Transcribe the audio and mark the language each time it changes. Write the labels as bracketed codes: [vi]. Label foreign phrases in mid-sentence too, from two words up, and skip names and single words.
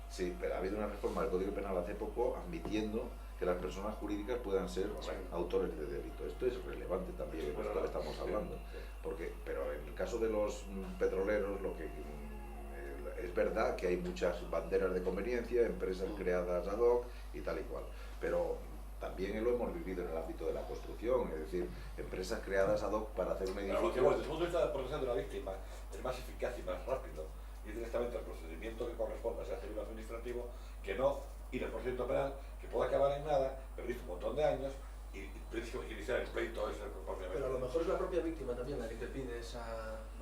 [es] sí, pero ha habido una reforma del Código Penal hace poco admitiendo que las personas jurídicas puedan ser autores de delito. Esto es relevante también en esto que estamos hablando, porque, pero en el caso de los petroleros, lo que es verdad que hay muchas banderas de conveniencia, empresas creadas [la] ad hoc [es] y tal y cual, pero también lo hemos vivido en el ámbito de la construcción, es decir, empresas creadas [la] ad hoc [es] para hacer un Pero lo que edificio. desde el punto de vista de la protección de la víctima es más eficaz y más rápido ir directamente al procedimiento que corresponda, sea civil o administrativo, que no ir al procedimiento penal, que puede acabar en nada, perdiste un montón de años y iniciar el pleito ese propiamente. Pero a lo mejor es la propia víctima también la que te pide esa, ¿no?